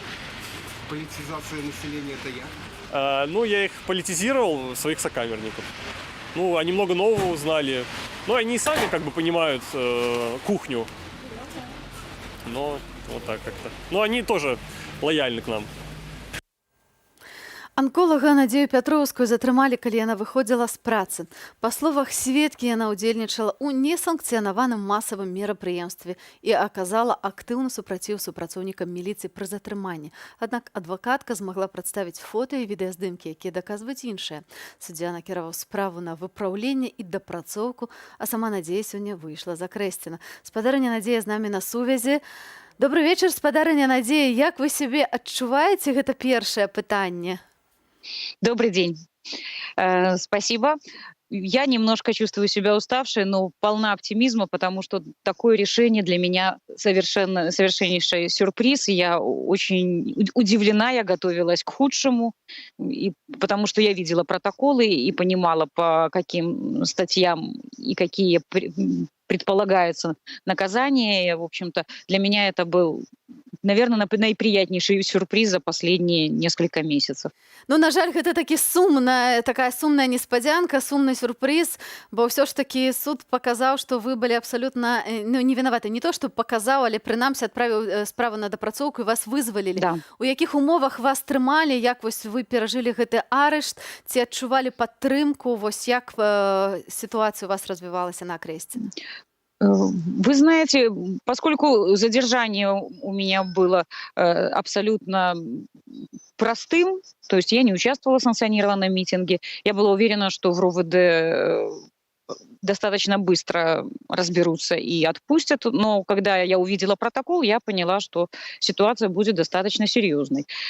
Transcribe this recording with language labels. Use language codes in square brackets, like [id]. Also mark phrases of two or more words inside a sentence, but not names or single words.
[ru] Политизация населения — это я? Ну, я их политизировал, своих сокамерников. Ну, они много нового узнали. Ну, они и сами как бы понимают кухню. Но вот так как-то. Ну, они тоже лояльны к нам. [be] Анколага Надзею Пятроўскую затрымалі, калі яна выходзіла з працы. Па словах сведкі, яна ўдзельнічала ў несанкцыянаваным масавым мерапрыемстве і аказала актыўны супраціў супрацоўнікам міліцыі пры затрыманні. Аднак адвакатка змагла прадставіць фота і відэаздымкі, якія даказваюць іншае. Суддзя накіраваў справу на выпраўленне і дапрацоўку, а сама Надзея сёння выйшла з акрэсціна. Спадарыня Надзея з намі на сувязі. Добрый вечар, спадарыня Надзея. Як вы сябе адчуваеце? Гэта першае пытанне. [ru] Добрый день. Спасибо. Я немножко чувствую себя уставшей, но полна оптимизма, потому что такое решение для меня совершеннейший сюрприз. Я очень удивлена, я готовилась к худшему, потому что я видела протоколы и понимала, по каким статьям и какие предполагаются наказания. В общем-то, для меня это был, наверное, наиприятнейший сюрприз за последние несколько месяцев. [be] Ну, на жаль, гэта такая сумная неспадзянка, сумны сюрприз, бо ўсё ж такі суд паказаў, што вы былі абсалютна не вінаваты. Не то, што паказаў, але прынамсі адправіў справу на дапрацоўку і вас вызвалілі. Да. У якіх умовах вас трымалі, як вось вы перажылі гэты арышт, ці адчувалі падтрымку, вось як сітуацыя у вас развівалася на акрэсціна? [ru] Вы знаете, поскольку задержание у меня было абсолютно простым, то есть я не участвовала в санкционированном митинге, я была уверена, что в РОВД достаточно быстро разберутся и отпустят, но когда я увидела протокол, я поняла, что ситуация будет достаточно серьезной.